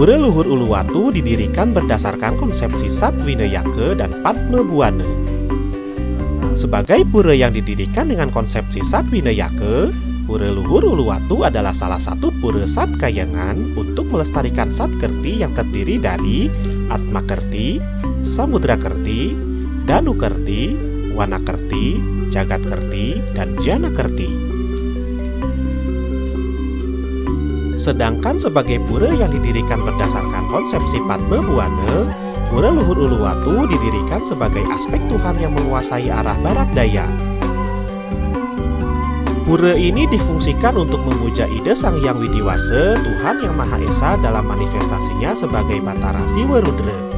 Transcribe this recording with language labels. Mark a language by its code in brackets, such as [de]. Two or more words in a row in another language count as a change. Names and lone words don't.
[id] Pura Luhur Uluwatu didirikan berdasarkan konsepsi Sat Winayaka dan Padma Buwana. Sebagai pura yang didirikan dengan konsepsi Sat Winayaka, Pura Luhur Uluwatu adalah salah satu pura Sat Kayangan untuk melestarikan Sat Kerti yang terdiri dari Atma Kerti, Samudra Kerti, Danu Kerti, Wana Kerti, Jagat Kerti, dan Jana Kerti. Sedangkan sebagai pura yang didirikan berdasarkan konsepsi Padma Buwana, Pura Luhur Uluwatu didirikan sebagai aspek Tuhan yang menguasai arah barat daya. Pura ini difungsikan untuk memuja ide Sang Hyang Widiwasa, Tuhan Yang Maha Esa dalam manifestasinya sebagai Batara Siwa Rudra.